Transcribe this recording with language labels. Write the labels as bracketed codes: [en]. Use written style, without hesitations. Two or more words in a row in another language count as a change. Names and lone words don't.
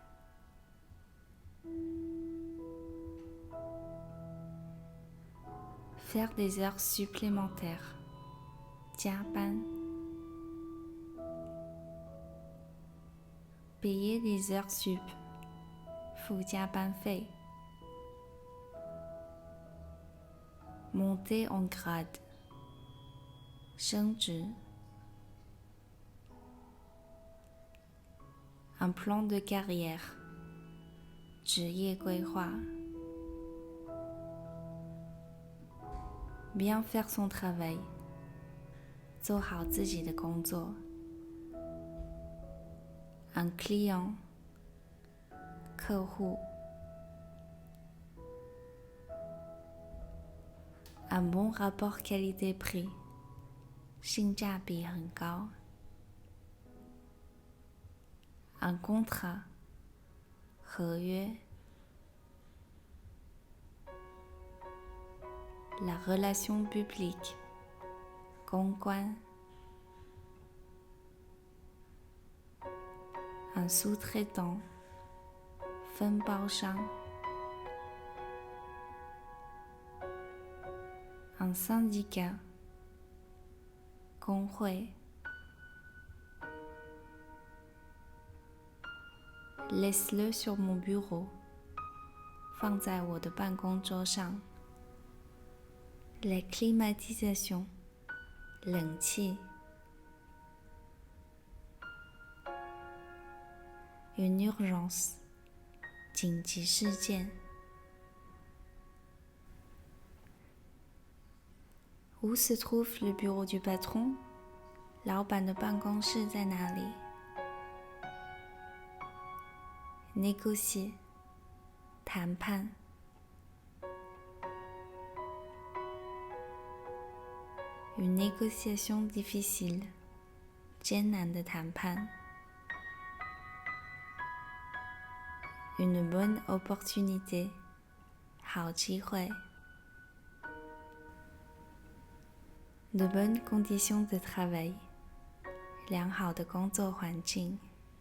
[fr] faire des heures supplémentaires, 加班 payer les heures sup, [zh] 付加班费 [fr] monter en grade, 升职 un plan de carrière, [zh] 职业规划 [fr] bien faire son travail, [zh] 做好自己的工作 [fr] un client, 客户 un bon rapport qualité-prix, [zh] 性价比很高 [fr] un contrat, [zh] 合约 [fr] la relation publique, 公关 un sous-traitant, [zh] 分包商 [fr] un syndicat, 工会 laisse-le sur mon bureau, [zh] 放在我的办公桌上 [fr] la climatisation, 冷气 une urgence, [zh] 紧急事件 [fr] Où se trouve le bureau du patron? [zh] 老板的办公室在哪里 Négocier, 谈判 [fr] Une négociation difficile, [zh] 艰难的谈判 [fr] Une bonne opportunité, [zh] 好机会 [fr] De bonnes conditions de travail, [zh] 良好的工作环境